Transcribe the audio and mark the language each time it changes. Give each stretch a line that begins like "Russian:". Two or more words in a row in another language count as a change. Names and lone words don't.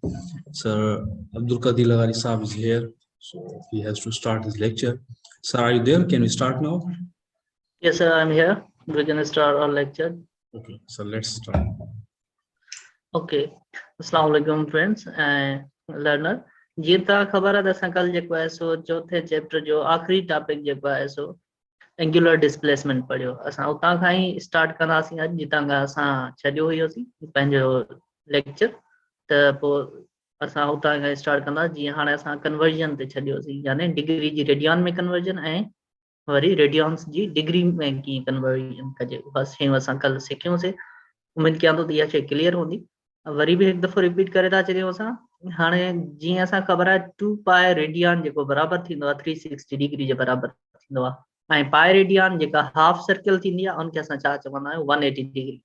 English: Sir Abdul Qadir Lagari Saab is here, so he has to start his lecture. Sir, are you there? Can we start now? Yes, sir, I'm here. We can start our lecture. Okay, so let's start. Okay.
Arabic: السلام عليكم
English: friends and learner.
Sindhi: जीअं तव्हां ख़बर आहे त असां कल जेको आहे सो चौथे चैप्टर जो आख़िरी टॉपिक जेको आहे सो
English: angular displacement
Sindhi: पढ़ियो। असां उतां खां ई स्टार्ट कंदासीं अॼु जितां खां असां छॾियो हुयोसीं पंहिंजो लेक्चर। त पोइ असां उतां खां स्टार्ट कंदासीं जीअं हाणे असां कन्वर्जन ते छॾियोसीं, यानी डिग्री जी रेडियन में कन्वर्जन ऐं वरी रेडियंस जी डिग्री में कीअं कन्वर्जन कजे, बस शयूं असां कल सिखियोसीं। उम्मीद कयां थो त इहा शइ क्लियर हूंदी। वरी बि हिकु दफ़ो रिपीट करे था छॾियूं असां। हाणे जीअं असां ख़बर आहे 2
English: pi radian
Sindhi: जेको बराबरि थींदो आहे 360 डिग्री जे बराबरि थींदो आहे, ऐं
English: pi radian
Sindhi: जेका
English: half circle
Sindhi: थींदी आहे उनखे असां छा चवंदा आहियूं 180 डिग्री।